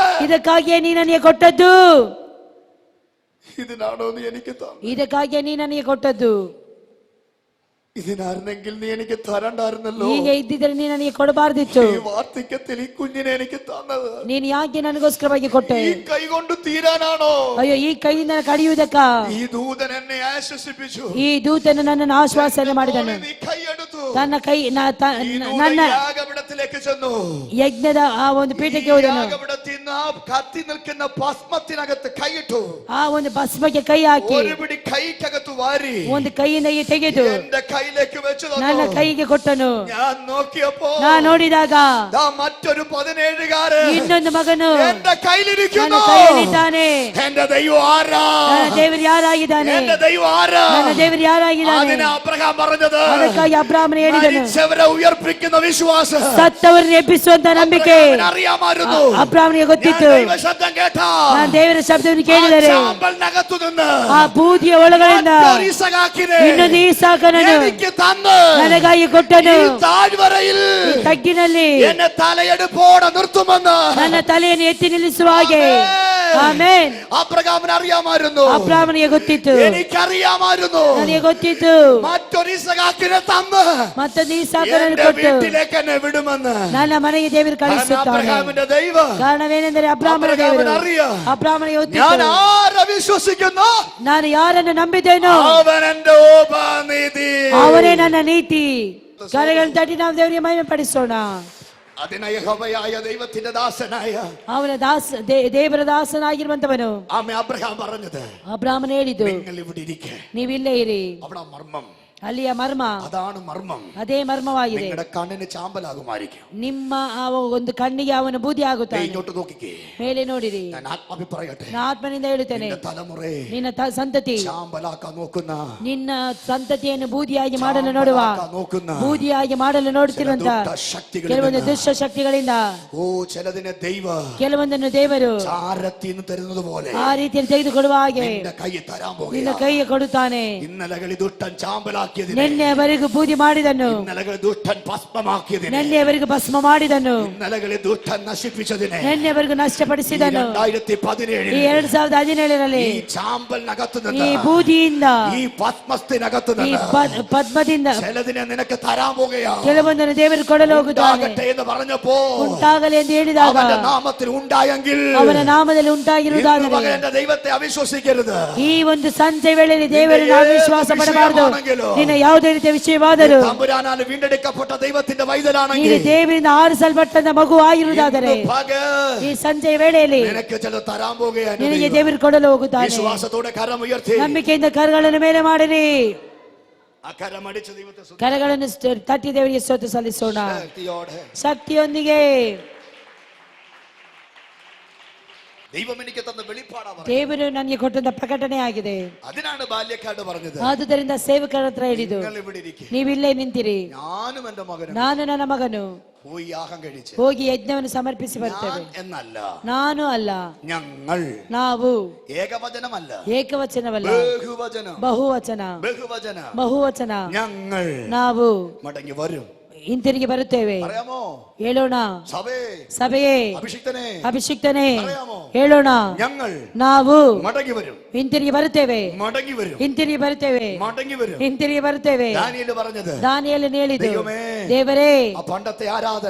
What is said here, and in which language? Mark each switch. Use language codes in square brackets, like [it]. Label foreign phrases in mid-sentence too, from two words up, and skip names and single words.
[kn] ಇದಕ್ಕಾಗಿಯೇ ನೀ ನನಗೆ ಕೊಟ್ಟದ್ದು. [ml] ഇതിനാണോ നീ എനിക്ക് തന്നെ? [kn] ಇದಕ್ಕಾಗಿಯೇ ನೀ ನನಗೆ ಕೊಟ್ಟದ್ದು. [ml] ഇതിനായിരുന്നെങ്കിൽ നീ എനിക്ക് തരണ്ടായിരുന്നല്ലോ. [kn] ಹೀಗೆ ಇದ್ದಿದ್ರೆ ನೀ ನನಗೆ ಕೊಡಬಾರ್ದಿತ್ತು. [ml] ഈ വാർദ്ധക്യത്തിൽ ഈ കുഞ്ഞിനെ എനിക്ക് തന്നത് [kn] ನೀನು ಯಾಕೆ ನನಗೋಸ್ಕರವಾಗಿ ಕೊಟ್ಟೆ? [ml] ഈ കൈ കൊണ്ട് തീരാനാണോ? [kn] ಅಯ್ಯೋ, ಈ ಕೈಯಿಂದ ಕಡಿಯುವುದಕ್ಕ [ml] ഈ ദൂതൻ എന്നെ ആശ്വസിപ്പിച്ചു. [kn] ಈ ದೂತನು ನನ್ನನ್ನು ಆಶ್ವಾಸನೆ ಮಾಡಿದನು. [ml] നീ കൈയെടുത്തു. [kn] ತನ್ನ ಕೈ [ml] ഈ ദൂതൻ [kn] ನನ್ನ [ml] യാഗപീഠത്തിലേക്ക് ചെന്നു. [kn] ಯಜ್ಞದ ಆ ಒಂದು ಪೀಠಕ್ಕೆ [ml] ഈ [kn] ಹೋದನು. [ml] യാഗപീഠത്തിൽ നിന്ന് ആ കത്തി നിൽക്കുന്ന ഭസ്മത്തിനകത്ത് കൈയിട്ടു. [kn] ಆ ಒಂದು ಭಸ್ಮಕ್ಕೆ ಕೈ ಹಾಕಿ [ml] ഒരു പിടി കൈക്കകത്ത് വാരി [kn] ಒಂದು ಕೈಯಿಂದ ಈ ತೆಗೆದು [ml] എന്റെ കയ്യിലേക്ക് വെച്ചു [kn] ನನ್ನ [ml] തന്നു. [kn] ಕೈಗೆ ಕೊಟ್ಟನು. [ml] ഞാൻ നോക്കിയപ്പോ [kn] ನಾ ನೋಡಿದಾಗ [ml] ദാ മറ്റൊരു 17കാരൻ [kn] ಇನ್ನೊಂದು ಮಗನು [ml] എന്റെ കയ്യിലിരിക്കുന്നു. [kn] ನನ್ನ ಕೈಯಲ್ಲಿದ್ದಾನೆ. [ml] എന്റെ ദൈവം ആരാ? [kn] ನನ್ನ ದೇವರು ಯಾರಾಗಿದ್ದಾನೆ? [ml] എന്റെ ദൈവം ആരാ? [kn] ನನ್ನ ದೇವರು ಯಾರಾಗಿದ್ದಾನೆ? [ml] അതിന് അബ്രഹാം പറഞ്ഞത്, [kn] ಅದಕ್ಕಾಗಿ ಅಬ್ರಾಮನು ಹೇಳಿದನು, [ml] മരിച്ചവരെ ഉയർപ്പിക്കുന്ന വിശ്വാസം. [kn] ಸತ್ತವರನ್ನು ಎಬ್ಬಿಸುವಂತ ನಂಬಿಕೆ [ml] അബ്രഹാമിന് അറിയാമായിരുന്നു. [kn] ಅಬ್ರಾಮನಿಗೆ [ml] ഞാൻ [kn] ಗೊತ್ತಿತ್ತು. [ml] ദൈവ ശബ്ദം കേട്ടാ [kn] ನಾನು ದೇವರ ಶಬ್ದವನ್ನು ಕೇಳಿದರೆ [ml] ചാമ്പലിനകത്തു നിന്ന് [kn] ಆ ಬೂದಿಯ ಒಳಗಳಿಂದ [ml] മറ്റൊരു ഇസഹാക്കിനെ [kn] ಇನ್ನೊಂದು ಈಸಾಕನನ್ನು [ml] എനിക്ക് തന്ന് [kn] ನನಗಾಗಿ ಕೊಟ್ಟನು. [ml] ഈ താഴ്വരയിൽ [kn] ಈ ತಗ್ಗಿನಲ್ಲಿ [ml] എന്നെ തലയെടുപ്പോടെ നിർത്തുമെന്ന് [kn] ನನ್ನ ತಲೆಯನ್ನು ಎತ್ತಿ ನಿಲ್ಲಿಸುವ ಹಾಗೆ. ಆಮೆನ್. [ml] അബ്രഹാമിന് അറിയാമായിരുന്നു. [kn] ಅಬ್ರಾಮನಿಗೆ ಗೊತ್ತಿತ್ತು. [ml] എനിക്കറിയാമായിരുന്നു. [kn] ನನಗೆ ಗೊತ್ತಿತ್ತು. [ml] മറ്റൊരു ഇസഹാക്കിനെ തന്ന് [kn] ಮತ್ತೊಂದು ಈಸಾಕನನ್ನು [ml] എന്റെ [kn] ಕೊಟ್ಟು [ml] വീട്ടിലേക്ക് എന്നെ വിടുമെന്ന്. [kn] ನನ್ನ ಮನೆಗೆ ದೇವರು ಕಳಿಸುತ್ತಾನೆ. [ml] അബ്രഹാമിന്റെ ദൈവം [kn] ಕಾರಣವೇನೆಂದರೆ ಅಬ್ರಾಮನ ದೇವರು. [ml] അബ്രഹാമിന് അറിയാം. [kn] ಅಬ್ರಾಮನಿಗೆ [ml] ഞാൻ [kn] ಗೊತ್ತಿತ್ತು. [ml] ആരെ വിശ്വസിക്കുന്നു [kn] ನಾನು ಯಾರನ್ನು ನಂಬಿದ್ದೇನೋ [ml] അവൻ എന്റെ ഉപാനിധി. [kn] ಅವನೇ ನನ್ನ ನೀತಿ. ಕರೆಗಳನ್ನು ತಟ್ಟಿ ನಾವು ದೇವರಿಗೆ ಮಹಿಮೆ ಪಡಿಸೋಣ. [ml] അതിന് യഹോവയായ ദൈവത്തിന്റെ ദാസനായ [kn] ಅವನ ದೇವರ ದಾಸನಾಗಿರುವಂತವನು [ml] ആമേ അബ്രഹാം പറഞ്ഞത്, [kn] ಅಬ್ರಾಮನ ಹೇಳಿದ್ದು, [ml] നിങ്ങൾ ഇവിടെ ഇരിക്കെ. [kn] ನೀವಿಲ್ಲೇ ಇರಿ. [ml] അവിടെ മർമ്മം, [kn] ಅಲ್ಲಿಯ ಮರ್ಮ [ml] അതാണ് മർമ്മം. [kn] ಅದೇ ಮರ್ಮವಾಗಿದೆ. [ml] നിങ്ങളുടെ കണ്ണിന് ചാമ്പലാകുമായിരിക്കും. [kn] ನಿಮ್ಮ ಆ ಒಂದು ಕಣ್ಣಿಗೆ ಅವನು ಬೂದಿ ಆಗುತ್ತಾನೆ. [ml] ഇങ്ങോട്ട് നോക്കിക്കേ. [kn] ಮೇಲೆ ನೋಡಿರಿ. [ml] ഞാൻ ആത്മാഭിപ്രായട്ടെ. [kn] ನಾನು ಆತ್ಮನಿಂದ ಹೇಳುತ್ತೇನೆ, [ml] നിന്റെ തലമുറയെ [kn] ನಿನ್ನ ಸಂತತಿ, [ml] ചാമ്പലാക്കാൻ നോക്കുന്ന, [kn] ನಿನ್ನ ಸಂತತಿಯನ್ನು ಬೂದಿಯಾಗಿ ಮಾಡಲು ನೋಡುವ, [ml] നോക്കുന്ന [kn] ಬೂದಿಯಾಗಿ ಮಾಡಲು ನೋಡುತ್ತಿರುವಂತ ಕೆಲವೊಂದು ದುಷ್ಟ ಶಕ್ತಿಗಳಿಂದ [ml] ഓ ചിലതിനെ ദൈവ [kn] ಕೆಲವೊಂದನ್ನು ದೇವರು [ml] ചാരത്തിന് തരുന്നത് പോലെ [kn] ಆ ರೀತಿಯಲ್ಲಿ ತೆಗೆದುಕೊಡುವ ಹಾಗೆ [ml] നിന്റെ കൈ തരാൻ [kn] ನಿನ್ನ [ml] പോകുക. [kn] ಕೈಗೆ ಕೊಡುತ್ತಾನೆ. [ml] ഇന്നലകളിൽ ദുഷ്ടൻ ചാമ്പലാക്കിയതിനെ, [kn] ನಿನ್ನೆವರೆಗೂ ಬೂದಿ ಮಾಡಿದನು, [ml] ഇന്നലകളിൽ ദുഷ്ടൻ ഭസ്മമാക്കിയതിനെ, [kn] ನಿನ್ನೆವರೆಗೂ ಭಸ್ಮ ಮಾಡಿದನು, [ml] ഇന്നലകളിൽ ദുഷ്ടൻ നശിപ്പിച്ചതിനെ, [kn] ನಿನ್ನೆವರೆಗೂ ನಷ್ಟಪಡಿಸಿದನು. [ml] 2017 [kn] ಈ 2017ರಲ್ಲಿ [ml] ഈ ചാമ്പലിനകത്ത് [kn] ಈ [ml] നിന്ന്, [kn] ಬೂದಿಯಿಂದ, [ml] ഈ ഭസ്മത്തിനകത്ത് [kn] ಈ [ml] നിന്ന് [kn] ಪದ್ಮದಿಂದ [ml] ചിലതിനെ നിനക്ക് തരാൻ പോകുകയാണ്. [kn] ಕೆಲವೊಂದನ್ನು ದೇವರು ಕೊಡಲು ಹೋಗುತ್ತಾನೆ. [ml] ഉണ്ടാകട്ടെ എന്ന് പറഞ്ഞപ്പോ [kn] ಉಂಟಾಗಲಿ ಎಂದು ಹೇಳಿದಾಗ [ml] അവന്റെ നാമത്തിൽ ഉണ്ടായെങ്കിൽ [kn] ಅವನ ನಾಮದಲ್ಲಿ ಉಂಟಾಗಿರುವುದಾದರೆ [ml] ഇന്ന് പകൽ എന്റെ ദൈവത്തെ അവിശ്വസിക്കരുത്. [kn] ಈ ಒಂದು ಸಂಜೆ ವೇಳೆಯಲ್ಲಿ ದೇವರನ್ನು ಅವಿಶ್ವಾಸ ಪಡಬಾರದು. ನಿನ್ನ ಯಾವುದೇ ರೀತಿಯ ವಿಷಯವಾದರೂ [ml] തമ്പുരാനാൽ വീണ്ടെടുക്കപ്പെട്ട ദൈവത്തിന്റെ [kn] ನೀನು [ml] വൈതലാണെങ്കിൽ [kn] ದೇವರಿಂದ ಆರಿಸಲ್ಪಟ್ಟ ಮಗು ಆಗಿರುವುದಾದರೆ [ml] ഇന്ന് പകൽ [kn] ಈ ಸಂಜೆ ವೇಳೆಯಲ್ಲಿ [ml] നിനക്ക് ചില തരാൻ പോകുകയാണ്. [kn] ನಿನಗೆ ದೇವರು ಕೊಡಲು ಹೋಗುತ್ತಾನೆ. [ml] വിശ്വാസത്തോടെ കരം ഉയർത്തി [kn] ನಂಬಿಕೆಯಿಂದ ಕರಗಳನ್ನು ಮೇಲೆ ಮಾಡಿರಿ. [ml] ആ കരം അടിച്ച ദൈവത്തെ സ്തുതിച്ച് [kn] ಕರಗಳನ್ನು ತಟ್ಟಿ ದೇವರಿಗೆ ಸ್ತೋತ್ರ ಸಲ್ಲಿಸೋಣ [ml] ശക്തിയോടെ [kn] ಶಕ್ತಿಯೊಂದಿಗೆ. [ml] ദൈവം എനിക്ക് തന്ന വെളിപ്പാടാ പറഞ്ഞത്. [kn] ದೇವರು ನನಗೆ ಕೊಟ್ಟಂತ ಪ್ರಕಟಣೆ ಆಗಿದೆ. [ml] അതിനാണ് ബാല്യക്കാട് പറഞ്ഞത്. [kn] ಆದುದರಿಂದ ಸೇವಕರ ಹತ್ರ ಹೇಳಿದ್ದು, [ml] നിങ്ങൾ ഇവിടെ ഇരിക്കുക, [kn] ನೀವಿಲ್ಲೇ ನಿಂತಿರಿ, [ml] ഞാനും എന്റെ മകനും [kn] ನಾನು ನನ್ನ ಮಗನು [ml] പോയി യാഗം കഴിച്ച് [kn] ಹೋಗಿ ಯಜ್ಞವನ್ನು ಸಮರ್ಪಿಸಿ ಬರ್ತೇವೆ. [ml] എന്നല്ല, [kn] ನಾನು ಅಲ್ಲ, [ml] ഞങ്ങൾ. [kn] ನಾವು [ml] ഏകവചനമല്ല, [kn] ಏಕವಚನವಲ್ಲ, [ml] ബഹുവചനം. [kn] ಬಹುವಚನ, [ml] ബഹുവചന. [kn] ಬಹುವಚನ. [ml] ഞങ്ങൾ [kn] ನಾವು [ml] മടങ്ങി വരും. [kn] ಹಿಂತಿರುಗಿ ಬರುತ್ತೇವೆ. [ml] പറയാമോ? [kn] ಹೇಳೋಣ. [ml] സഭയെ, [kn] ಅಭಿಷಿಕ್ತನೇ, [ml] പറയാമോ? [kn] ಹೇಳೋಣ. [ml] ഞങ്ങൾ [kn] ನಾವು [ml] മടങ്ങി വരും. [kn] ಹಿಂತಿರುಗಿ ಬರುತ್ತೇವೆ, [ml] മടങ്ങി വരും, [kn] ಹಿಂತಿರುಗಿ ಬರುತ್ತೇವೆ, [ml] മടങ്ങി വരും. [kn] ಹಿಂತಿರುಗಿ ಬರುತ್ತೇವೆ. [ml] ദാനിയേൽ പറഞ്ഞത്, [kn] ದಾನಿಯೇಲನು ಹೇಳಿದ್ದು, [ml] ദൈവമേ, [kn] ದೇವರೇ, [ml] ആ പണ്ടത്തെ ആരാധന,